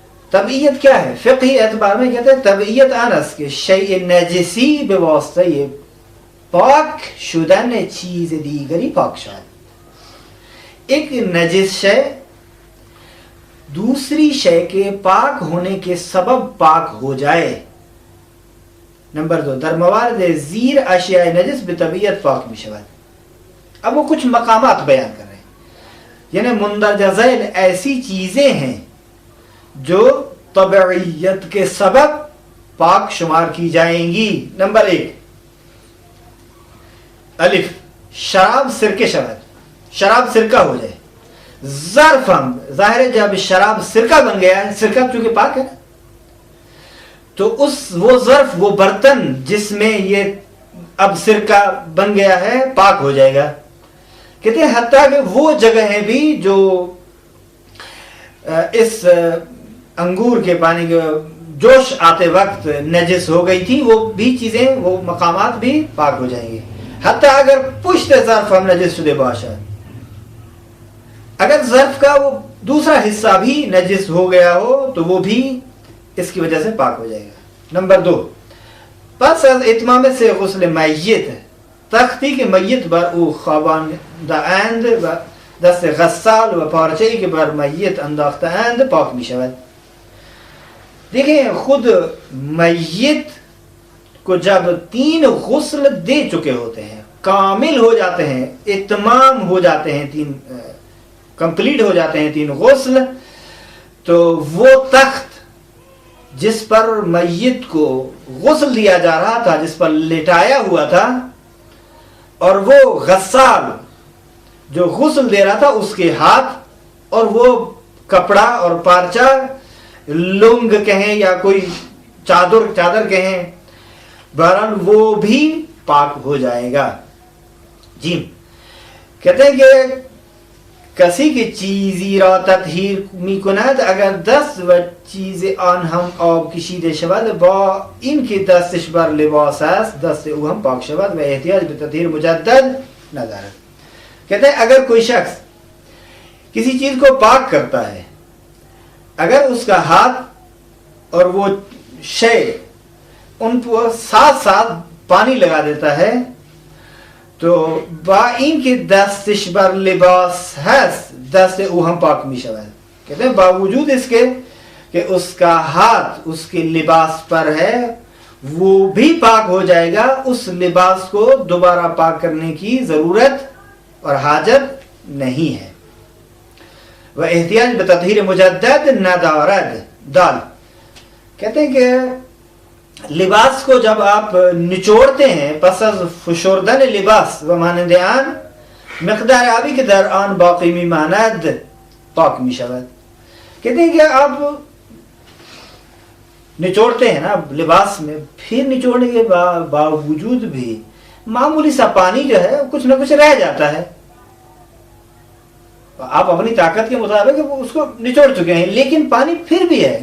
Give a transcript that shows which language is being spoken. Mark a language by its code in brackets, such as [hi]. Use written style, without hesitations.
[ur] تبعیت کیا ہے؟ فقہی اعتبار میں کہتے ہیں [fa] تبعیت آن است که شیء نجسی به واسطه پاک شدن چیز دیگری پاک شود. [ur] ایک نجس شے دوسری شے کے پاک ہونے کے سبب پاک ہو جائے. [fa] نمبر 2، در موارد زیر اشیاء نجس بطبیعت پاک می شود. [ur] اب وہ کچھ مقامات بیان کر رہے ہیں، یعنی مندرجہ ذیل ایسی چیزیں ہیں جو طبعیت کے سبب پاک شمار کی جائیں گی. [fa] نمبر 1، الف، شراب سرکے شود، [ur] شراب سرکہ ہو جائے. ظرف، ہم ظاہر ہے جب شراب سرکہ بن گیا ہے، سرکہ چونکہ پاک ہے نا، تو وہ ظرف، وہ برتن جس میں یہ اب سرکہ بن گیا ہے پاک ہو جائے گا. کہتے ہیں حتیٰ کہ وہ جگہیں بھی جو اس انگور کے پانی کے جوش آتے وقت نجس ہو گئی تھی، وہ بھی چیزیں، وہ مقامات بھی پاک ہو جائیں گے. [fa] حتیٰ اگر پشت ظرف ہم نجس شدہ باشد، [ur] اگر ظرف کا وہ دوسرا حصہ بھی نجس ہو گیا ہو تو وہ بھی اس کی وجہ سے پاک ہو جائے گا. [fa] نمبر 2، پس از اتمام سے غسل میت تختی کے میت بر او خوابانده اند و دست غسال و پارچه‌ای که بر میت انداخته اند پاک می شود. [ur] دیکھیں خود میت کو جب 3 غسل دے چکے ہوتے ہیں، کامل ہو جاتے ہیں، اتمام ہو جاتے ہیں، 3 کمپلیٹ ہو جاتے ہیں 3 غسل، تو وہ تخت جس پر میت کو غسل دیا جا رہا تھا، جس پر لٹایا ہوا تھا، اور وہ غسال جو غسل دے رہا تھا اس کے ہاتھ، اور وہ کپڑا اور پارچہ، لنگ کہیں یا کوئی چادر کہیں، بہرحال وہ بھی پاک ہو جائے گا. جی کہتے ہیں کہ [fa] کسی کی چیزی را تطهیر می کند اگر دست و چیز آن هم آب کشیده شود با این که دستش بر لباس است دست او هم پاک شود و احتیاج به تطهیر مجدد ندارد. [ur] کہتے ہیں اگر کوئی شخص کسی چیز کو پاک کرتا ہے اگر اس کا ہاتھ اور وہ شے ان کو ساتھ ساتھ پانی لگا دیتا ہے تو [fa] با این که دستش بر لباس هست دست او هم پاک می شود. [ur] کہتے ہیں باوجود اس کے کہ اس کا ہاتھ اس کے لباس پر ہے وہ بھی پاک ہو جائے گا. اس لباس کو دوبارہ پاک کرنے کی ضرورت اور حاجت نہیں ہے. [fa] و احتیاج بتطہیر مجدد ندارد. [ur] دال کہتے ہیں کہ لباس کو جب آپ نچوڑتے ہیں [fa] پس از فشردن لباس و مانند آن مقدار آبی که در آن باقی میماند پاک می شود. [ur] کہتے ہیں کہ آپ نچوڑتے ہیں نا لباس میں پھر نچوڑنے کے باوجود بھی معمولی سا پانی جو ہے کچھ نہ کچھ رہ جاتا ہے. آپ اپنی طاقت کے مطابق اس کو نچوڑ چکے ہیں لیکن پانی پھر بھی ہے.